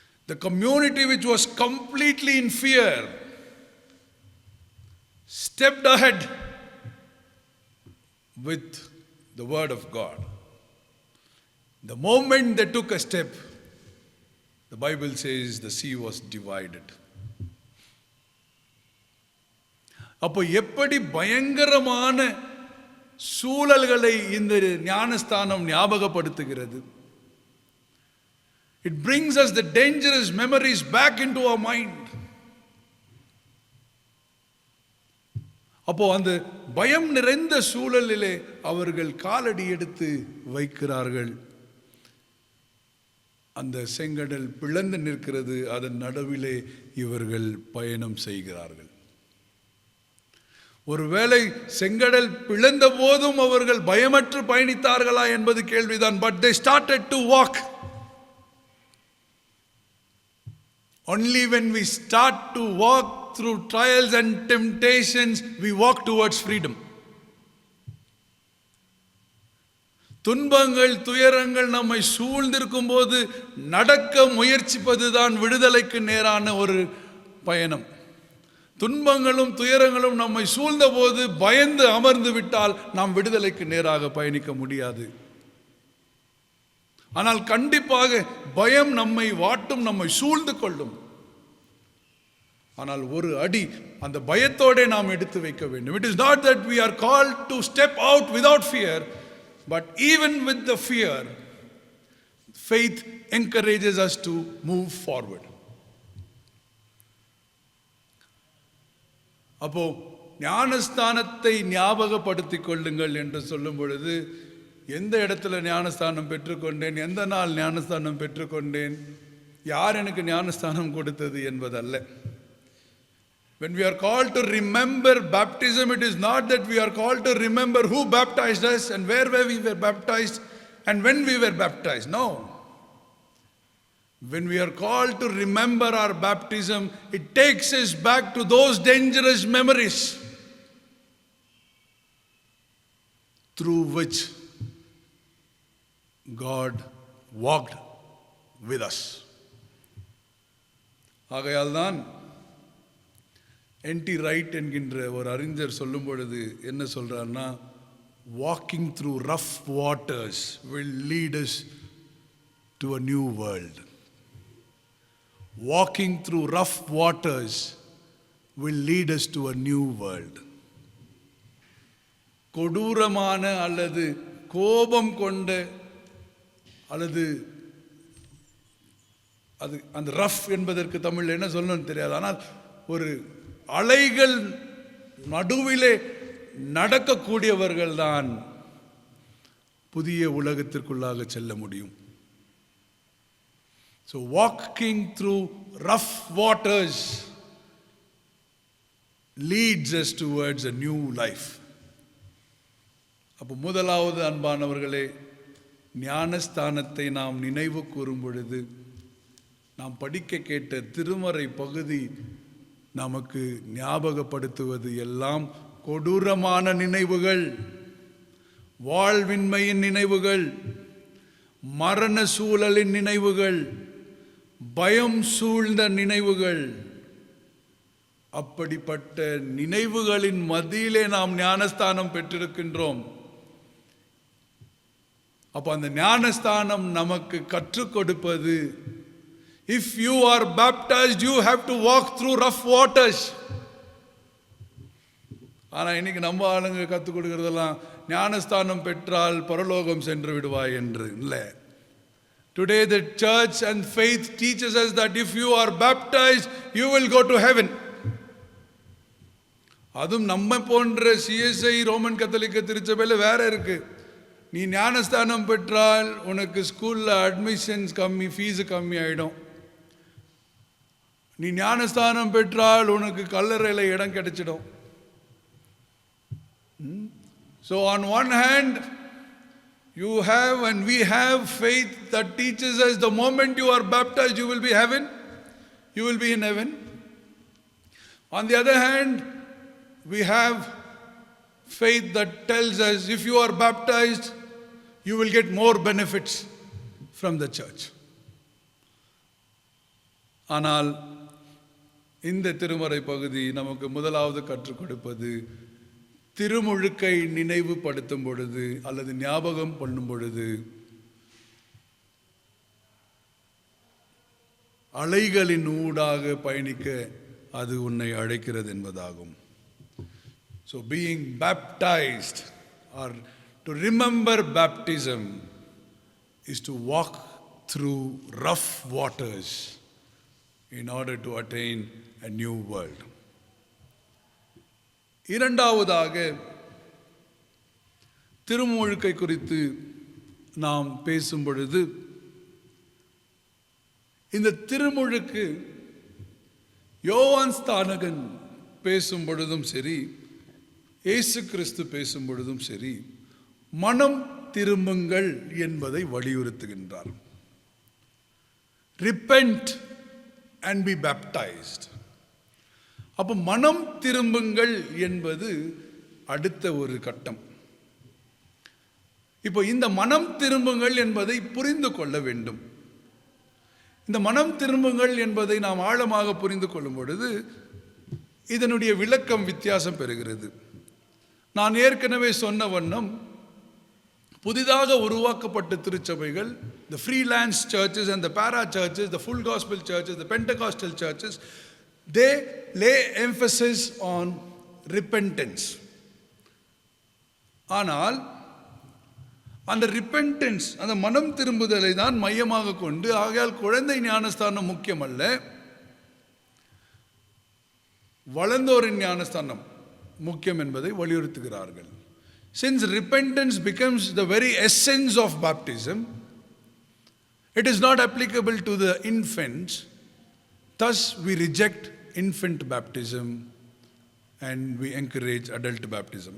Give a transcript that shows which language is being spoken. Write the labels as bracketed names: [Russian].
[English] The community which was completely in fear stepped ahead with the word of God. The moment they took a step, the Bible says the sea was divided. [Tamil] அப்போ எப்படி பயங்கரமான சூழல்களை இந்த ஞானஸ்தானம் ஞாபகப்படுத்துகிறது. [English] It brings us the dangerous memories back into our mind. [Tamil] அப்போ அந்த பயம் நிறைந்த சூழலிலே அவர்கள் காலடி எடுத்து வைக்கிறார்கள். அந்த செங்கடல் பிளந்து நிற்கிறது, அதன் நடுவிலே இவர்கள் பயணம் செய்கிறார்கள். ஒருவேளை செங்கடல் பிளந்த போதும் அவர்கள் பயமற்று பயணித்தார்களா என்பது கேள்விதான். [English] But they started to walk. Only when we start to walk through trials and temptations, we walk towards freedom. [Tamil] துன்பங்கள் துயரங்கள் நம்மை சூழ்ந்திருக்கும் போது நடக்க முயற்சிப்பதுதான் விடுதலைக்கு நேரான ஒரு பயணம். துன்பங்களும் துயரங்களும் நம்மை சூழ்ந்த போது பயந்து அமர்ந்து விட்டால் நாம் விடுதலைக்கு நேராக பயணிக்க முடியாது. ஆனால் கண்டிப்பாக பயம் நம்மை வாட்டும், நம்மை சூழ்ந்து கொள்ளும். ஆனால் ஒரு அடி அந்த பயத்தோட நாம் எடுத்து வைக்க வேண்டும். [English] It is not that we are called to step out without fear, but even with the fear, faith encourages us to move forward. [Tamil] அப்போ ஞானஸ்தானத்தை ஞாபகப்படுத்திக் கொள்ளுங்கள் என்று சொல்லும் பொழுது, எந்த இடத்துல ஞானஸ்தானம் பெற்றுக்கொண்டேன், எந்த நாள் ஞானஸ்தானம் பெற்றுக்கொண்டேன், யார் எனக்கு ஞானஸ்தானம் கொடுத்தது என்பதல்ல. [English] When we are called to remember baptism, it is not that we are called to remember who baptized us and where we were baptized and when we were baptized. No. When we are called to remember our baptism, it takes us back to those dangerous memories through which God walked with us. [Tamil] ஆகையால்தான் NT right என்கின்ற ஒரு அறிஞர் சொல்லும் பொழுது என்ன சொல்றார்னா, [English] Walking through rough waters will lead us to a new world. Walking through rough waters will lead us to a new world. [Tamil] கொடூரமான அல்லது கோபம் கொண்ட அல்லது அது அந்த ரஃப் என்பதற்கு தமிழில் என்ன சொல்லணும்னு தெரியாது, ஆனால் ஒரு அலைகள் நடுவிலே நடக்கக்கூடியவர்கள் தான் புதிய உலகத்திற்குள்ளாக செல்ல முடியும். [English] So walking through rough waters leads us towards a new life. [Tamil] அப்போ முதலாவது அன்பானவர்களே, ஞானஸ்தானத்தை நாம் நினைவு கூறும் பொழுது நாம் படிக்க கேட்ட திருமறை பகுதி நமக்கு ஞாபகப்படுத்துவது எல்லாம் கொடூரமான நினைவுகள், வாழ்வின்மையின் நினைவுகள், மரண சூழலின் நினைவுகள், பயம் சூழ்ந்த நினைவுகள். அப்படிப்பட்ட நினைவுகளின் மத்தியிலே நாம் ஞானஸ்தானம் பெற்றிருக்கின்றோம். அப்ப அந்த ஞானஸ்தானம் நமக்கு கற்றுக் கொடுப்பது, [English] if you are baptized you have to walk through rough waters. [Tamil] ஆனா இன்னைக்கு நம்ம ஆளுங்க கற்றுக் கொடுக்கறதெல்லாம் ஞானஸ்தானம் பெற்றால் பரலோகம் சென்று விடுவாய் என்று இல்லை. [English] Today the church and faith teaches us that if you are baptized you will go to heaven. [Tamil] அதுவும் நம்ம போன்ற சிஎஸ்ஐ ரோமன் கத்தோலிக்க திருச்சபையில் வேற இருக்கு. நீ ஞானஸ்தானம் பெற்றால் உனக்கு ஸ்கூல்ல அட்மிஷன்ஸ் கம்மி, ஃபீஸ் கம்மி ஆயிடும். நீ ஞானஸ்தானம் பெற்றால் உனக்கு கல்லறையில் இடம் கிடைச்சிடும். [English] So on one hand you have and we have faith that teaches us the moment you are baptized you will be heaven, you will be in heaven. On the other hand we have faith that tells us if you are baptized you will get more benefits from the church. [Tamil] ஆனால் இந்த திருமறை பகுதி நமக்கு முதலாவது கற்றுக் கொடுப்பது, திருமுழுக்கை நினைவுபடுத்தும் பொழுது அல்லது ஞாபகம் பண்ணும் பொழுது அலைகளின் ஊடாக பயணிக்க அது உன்னை அழைக்கிறது என்பதாகும். [English] So being baptized or to remember baptism is to walk through rough waters in order to attain a new world. [Tamil] இரண்டாவதாக திருமுழுக்கை குறித்து நாம் பேசும் பொழுது, இந்த திருமுழுக்கு யோவான் ஸ்நானகன் பேசும் பொழுதும் சரி, இயேசு கிறிஸ்து பேசும் பொழுதும் சரி, மனம் திரும்புங்கள் என்பதை வலியுறுத்துகின்றார். [English] Repent and be baptized. [Tamil] அப்போ மனம் திரும்புங்கள் என்பது அடுத்த ஒரு கட்டம். இப்போ இந்த மனம் திரும்புங்கள் என்பதை புரிந்து கொள்ள வேண்டும். இந்த மனம் திரும்புங்கள் என்பதை நாம் ஆழமாக புரிந்து கொள்ளும் பொழுது இதனுடைய விளக்கம் வித்தியாசம் பெறுகிறது. நான் ஏற்கனவே சொன்ன வண்ணம் புதிதாக உருவாக்கப்பட்ட திருச்சபைகள், [English] the freelance churches and the para churches, the full gospel churches, the Pentecostal churches, they lay emphasis on repentance. [Tamil] ஆனால் அந்த ரிப்பென்டன்ஸ், அந்த மனம் திரும்புதலை தான் மையமாக கொண்டு, ஆகையால் குழந்தை ஞானஸ்தானம் முக்கியமல்ல, வளர்ந்தோரின் ஞானஸ்தானம் முக்கியம் என்பதை வலியுறுத்துகிறார்கள். [English] Since repentance becomes the very essence of baptism, it is not applicable to the infants. Thus we reject infant baptism and we encourage adult baptism.